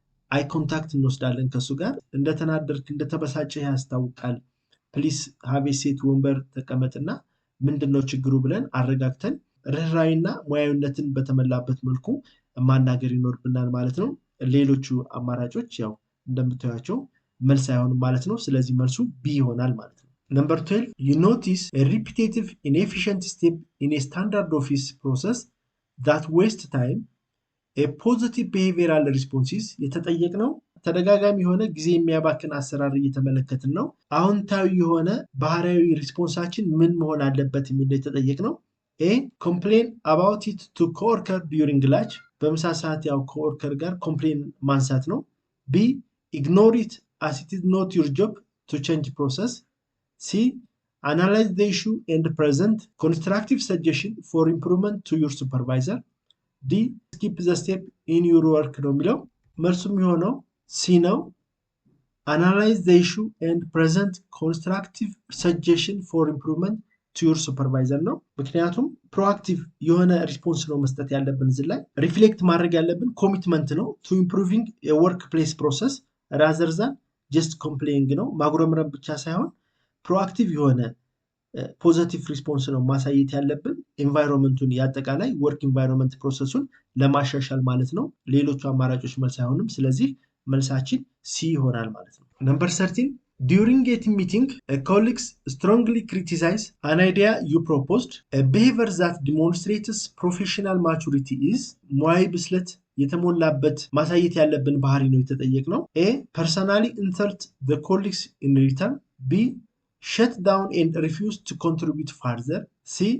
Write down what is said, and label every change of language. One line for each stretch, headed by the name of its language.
Amharic: አይ ኮንታክት እንወስዳለን ከሱ ጋር። እንደተናደርክ እንደተበሳጨ ያስታውቃል፣ ፕሊስ ሃቭ ኤ ሲት፣ ወንበር ተቀመጥና ምንድነው ችግሩ ብለን አረጋግተን ርህራይና ሙያዊነትን በተመላበት መልኩ ማናገር ይኖርብናል ማለት ነው። ሌሎቹ አማራጮች ያው እንደምታዩቸው መልስ አይሆንም ማለት ነው። ስለዚህ መልሱ ቢ ይሆናል ማለት ነው። ነምበር 12
English: you notice a repetitive inefficient step in a standard office process that waste time. a positive behavioral responses
Amharic: የተጠየቅነው ተደጋጋሚ የሆነ ጊዜ የሚያባክን አሰራር እየተመለከትን ነው። አዎንታዊ የሆነ ባህሪያዊ ሪስፖንሳችን ምን መሆን አለበት የሚል የተጠየቅነው A.
English: complain about it to coworker during lunch.
Amharic: በምሳ ሰዓት ያው ኮወርከር ጋር ኮምፕሌን ማንሳት ነው። B.
English: ignore it as it is not your job to change process. C. analyze the issue and present constructive suggestion for improvement to your supervisor. D.
Amharic: skip the step in your work ነው የሚለው። መልሱ የሚሆነው C ነው።
English: analyze the issue and present constructive suggestion for improvement to your supervisor
Amharic: ነው። ምክንያቱም ፕሮአክቲቭ የሆነ ሪስፖንስ ነው መስጠት ያለብን። እዚህ ላይ ሪፍሌክት ማድረግ ያለብን ኮሚትመንት ነው
English: to improving a workplace process rather than just complaining
Amharic: ነው። ማጉረምረም ብቻ ሳይሆን ፕሮአክቲቭ የሆነ ፖዚቲቭ ሪስፖንስ ነው ማሳየት ያለብን። ኤንቫይሮንመንቱን ያጠቃላይ ወርክ ኤንቫይሮንመንት ፕሮሰሱን ለማሻሻል ማለት ነው። ሌሎቹ አማራጮች መልስ አይሆንም። ስለዚህ መልሳችን ሲ ይሆናል ማለት ነው። ነምበር 13
English: during a team meeting, a colleagues strongly criticize an idea you proposed. A behavior that demonstrates professional maturity is
Amharic: ሙያዊ ብስለት የተሞላበት ማሳየት ያለብን ባህሪ ነው የተጠየቅነው።
English: A. personally insult the colleagues in return. B. shut down and refuse to contribute further. C.